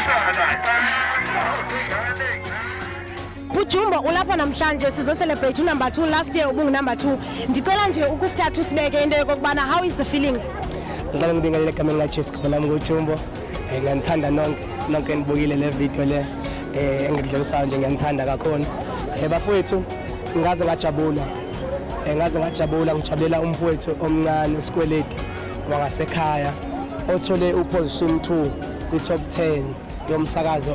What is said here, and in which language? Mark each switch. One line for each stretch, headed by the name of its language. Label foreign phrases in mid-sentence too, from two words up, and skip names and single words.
Xhosa: Bujumbo ulapha namhlanje sizo
English: celebrate number 2 last year
Xhosa: ubungu number 2 ndicela nje ukusithatha usibeke into yokubana
English: how is the feeling
Zulu: ngicela ngibingelele igama likaJessica lami nguJumbo ngiyathanda nonke nibukile le video le engidlulisayo nje ngiyathanda kakhulu bafowethu ngaze ngajabula ngijabulela umfowethu omncane uSkweletu wangasekhaya othole uposition 2 kwi-top 10 yomsakazo